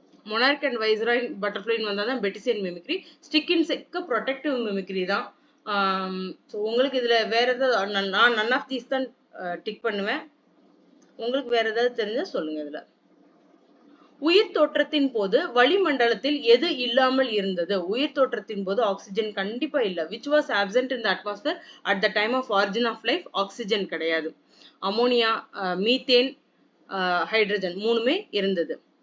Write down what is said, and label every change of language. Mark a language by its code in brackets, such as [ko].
[ta] Monarch and viceroy பட்டர்ஃப்ளைன்னு வந்தாதான் Batesian mimicry. Stick இன்செக்ட்க்கு protective mimicry தான். So உங்களுக்கு இதுல வேற ஏதாவது நான் நன் ஆஃப் தீஸ் தான் டிக் பண்ணுவேன். உங்களுக்கு வேற ஏதாவது தெரிஞ்சா சொல்லுங்க. இதுல உயிர் தோற்றத்தின் போது வளிமண்டலத்தில் எது இல்லாமல் இருந்தது? உயிர் தோற்றத்தின் போது ஆக்சிஜன் கண்டிப்பா இல்ல. [en] which was absent in the atmosphere at the time of origin of life? [ta] Oxygen கிடையாது. அமோனியா, மீத்தேன், ஹைட்ரஜன் மூணுமே இருந்தது.